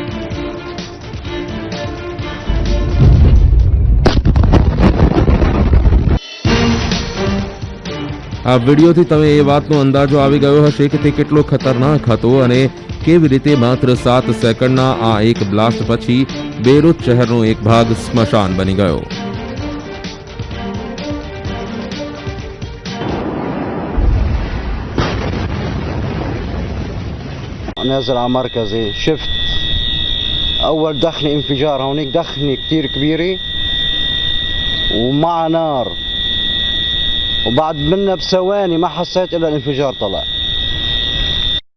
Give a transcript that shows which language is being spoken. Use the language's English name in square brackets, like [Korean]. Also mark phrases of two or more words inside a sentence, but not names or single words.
[Gujarati] આ વિડીયોથી તમે એ વાતનો અંદાજો આવી ગયો હશે કે તે કેટલો ખતરનાક હતો અને કેવી રીતે માત્ર 7 સેકન્ડના આ એક બ્લાસ્ટ પછી બેરૂત શહેરનો એક ભાગ સ્મશાન બની ગયો. [Arabic] نازل على مركزي شفت اول دخنه انفجار هونيك دخنه كتير كبيره ومع نار وبعد منها بثواني ما حسيت الا الانفجار طلع.